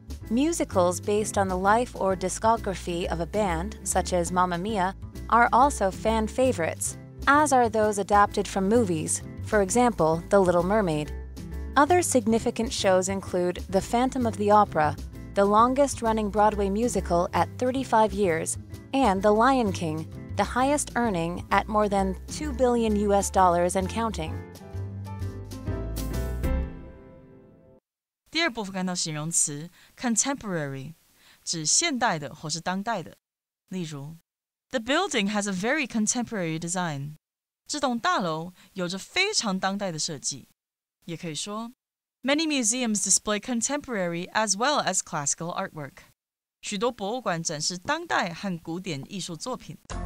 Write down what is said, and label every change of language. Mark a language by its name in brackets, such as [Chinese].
[English] Musicals based on the life or discography of a band, such as Mamma Mia, are also fan favorites, as are those adapted from movies, for example, The Little Mermaid. Other significant shows include The Phantom of the Opera, the longest-running Broadway musical at 35 years, and The Lion King, the highest earning at more than $2 billion and counting. [Chinese] 第二部分看到形容词 contemporary， 指现代的或是当代的。例如 [English] The building has a very contemporary design. [Chinese] 这栋大楼有着非常当代的设计。也可以说 [English] Many museums display contemporary as well as classical artwork. [Chinese] 许多博物馆展示当代和古典艺术作品。